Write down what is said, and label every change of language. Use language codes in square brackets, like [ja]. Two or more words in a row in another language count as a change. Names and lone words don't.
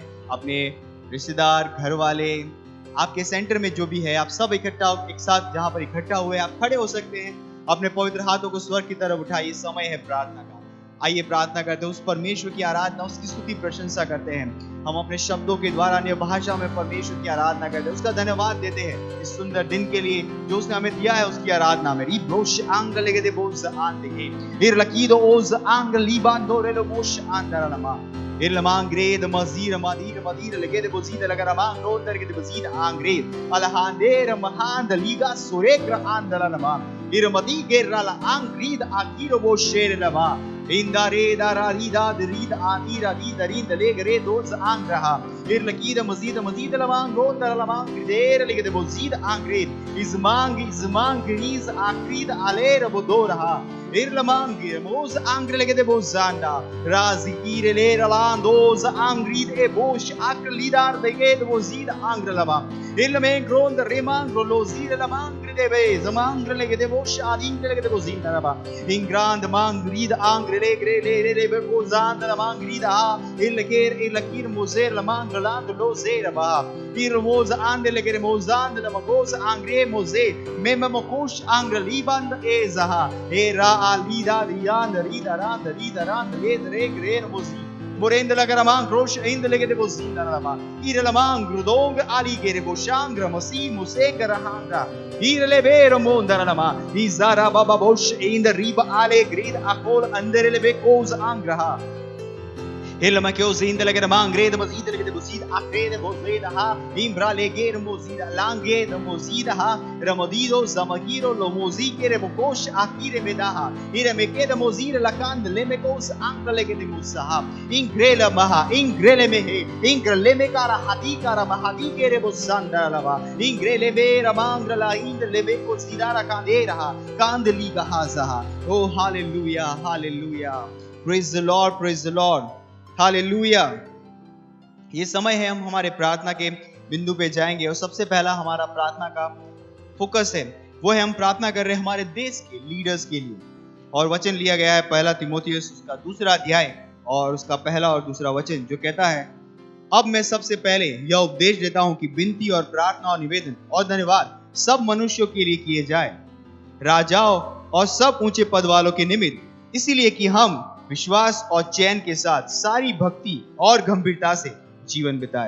[hi] अपने रिश्तेदार, घर वाले, आपके सेंटर में जो भी है, आप सब इकट्ठा एक साथ जहां पर इकट्ठा हुए आप खड़े हो सकते हैं। अपने पवित्र हाथों को स्वर्ग की तरफ उठाइए, समय है प्रार्थना का। आइए प्रार्थना करते हैं, उस परमेश्वर की आराधना, उसकी स्तुति प्रशंसा करते हैं। हम अपने शब्दों के द्वारा अन्य भाषा में परमेश्वर की आराधना करते हैं, उसका धन्यवाद देते हैं इस सुंदर दिन के लिए जो उसने हमें दिया है। उसकी आराधना में रिब्रोश आंग लेगे दे बोज आन देगे इरलकीदो ओज आंग लीबान दोरेलो मोश आंदरनमा इरलमांग्रेद मजीर मदीर मदीर लेगे दे बोजीद लगरमांग रोतर के दे बोजीद आंग्रेद अलहांदेर महांद लीगा सुरेक्र आंदरनमा इरमदी गेरला आंग्रीद आकीरो बो शेरलमा इंदारे दारा रीदा दरीद आनीरा रीद रीद लेगरे दोज आंग्रहा इरलकीद मजीद मजीद लमांग रोतर लमांग देर लेगे दे बोजीद आंग्रेद इजमांग रीज आक्रीद आलेर बोदोरहा Irlamangi moz angre legede bozanda razi irele ralandoz angrid e bosh aklidar deged bozid angre lava ilmen grond remang rolozir lamangre debe zamangre legede bosh adingre legede bozinda lava ingrand mangrid angre legre le bozanda lamangrid ha ilakir mozer lamangland lozer ba irmoz ande legede mozanda lamagoz angre moze memokosh angre liband ezaha era alida dianda rida randa le grer mozi morende la garamang rosh inde legede bozinda lama ire lamang grudong ali gere boshangra mosi mose garahanga ire le vero mondara lama izara baba bosh inde riba ale grid akol andere le bekos angraha Ilma che osinda le garamang gred mozida legede bozid akrede bozeda ha imbra le ger mozida lange de mozida ha ramodido zamagiro lo mozikere bokosh akire medaha ire mekede mozida la kand le mekos ankra legede musaha ingrela maha ingrele mehe ingrele mekara hadikara mahadi kere bozanda lava ingrele vera mangra la inde le bekos idara kandera ha kandli gahaza [en] oh hallelujah hallelujah praise the Lord हालेलुया। [hi] ये समय है हम हमारे प्रार्थना के बिंदु पे जाएंगे और सबसे पहला हमारा प्रार्थना का फोकस है वो है हम प्रार्थना कर रहे हैं हमारे देश के लीडर्स के लिए। और वचन लिया गया है पहला तीमुथियुस उसका 2 अध्याय और उसका पहला और दूसरा वचन जो कहता है, अब मैं सबसे पहले यह उपदेश देता हूं कि विनती और प्रार्थना और निवेदन और धन्यवाद सब मनुष्यों के लिए किए जाए, राजाओं और सब ऊंचे पद वालों के निमित्त, इसीलिए कि हम विश्वास और चैन के साथ सारी भक्ति और गंभीरता से जीवन बिताए।